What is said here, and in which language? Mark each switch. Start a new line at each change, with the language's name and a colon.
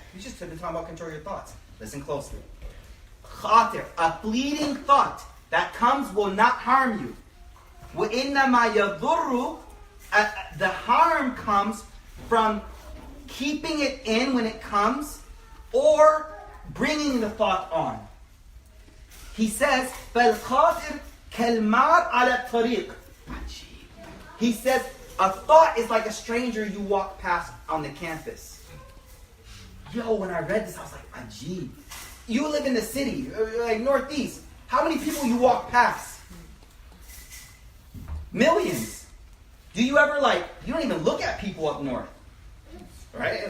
English: You just been talking about control your thoughts. Listen closely. Khatir, a fleeting thought that comes will not harm you.
Arabic: Wa inna ma yadurru.
English: The harm comes from keeping it in when it comes or bringing the thought on.
Arabic: He says, فَالْخَاطِرْ كَالْمَارْ عَلَى الطَّرِيقِ.
English: He says, a thought is like a stranger you walk past on the campus. Yo, when I read this, I was like, ajib. You live in the city, like Northeast. How many people you walk past? Millions. Do you ever you don't even look at people up north. Right?